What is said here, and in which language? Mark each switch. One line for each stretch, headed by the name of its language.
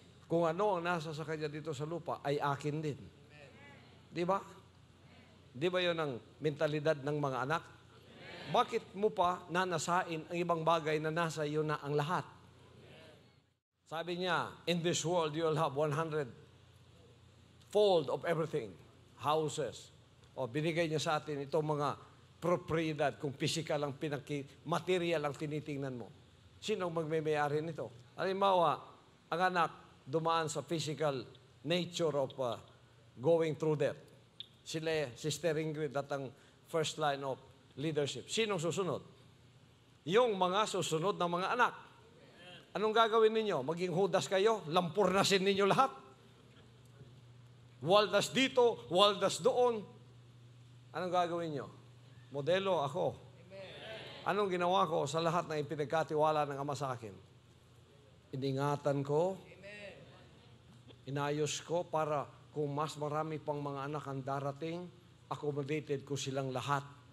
Filipino: Kung ano ang nasa sa Kanya dito sa lupa, ay akin din. Di ba? Di ba yun ang mentalidad ng mga anak? Bakit mo pa nanasain ang ibang bagay na nasa iyo na ang lahat? Sabi niya,
English: in this world you'll have 100-fold of everything. Houses.
Filipino: O binigay niya sa atin itong mga propriedad, kung physical ang material ang tinitingnan mo. Sino magme-may-ari nito? Halimbawa, ang anak dumaan sa
English: physical nature of going through that.
Filipino: Sila, Sister Ingrid at ang first line of leadership. Sinong susunod? Yung mga susunod ng mga anak. Anong gagawin ninyo? Maging hudas kayo? Lampurnasin ninyo lahat? Waldas dito, waldas doon. Anong gagawin nyo? Modelo ako. Anong ginawa ko sa lahat na ipinagkatiwala ng Ama sa akin? Iningatan ko, inayos ko para kung mas marami pang mga anak ang darating, accommodated ko silang lahat.